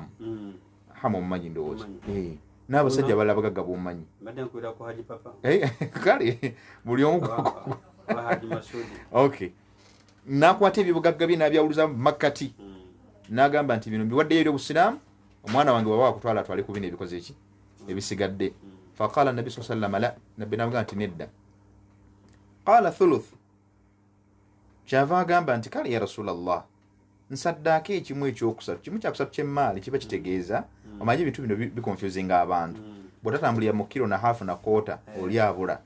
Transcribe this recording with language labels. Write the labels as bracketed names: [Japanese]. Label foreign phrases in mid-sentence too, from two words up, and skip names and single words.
[Ganda] Hamu omumanyi ndowooza, n'abasajja abalala bagagga b'omumanyi. Kale buli omu okay, n'akwata ebyo bugagga bye n'abyawuluza mu makkati, n'agamba nti bino mbiwaddeyo eri obusiraamu, omwana wange bw'aba wakutwala atwale ku bino ebikoze eki ebisigadde. [Arabic] Faqala nabi sallallahu alayhi wasallam la, [Ganda] nabbi n'amugamba nti nedda. [Arabic] Qala thuluth, [Ganda] kyava agamba nti kale [Arabic] ya Rasulallah, [Ganda] nsaddaako ekimu ekyokusatu, kimu kyakusatu ky'emaali kiba kitegeeza, omanyi ebintu bino bikonfusinga abantu, bw'otatambulira mu kiro na haafu na koota oli abula.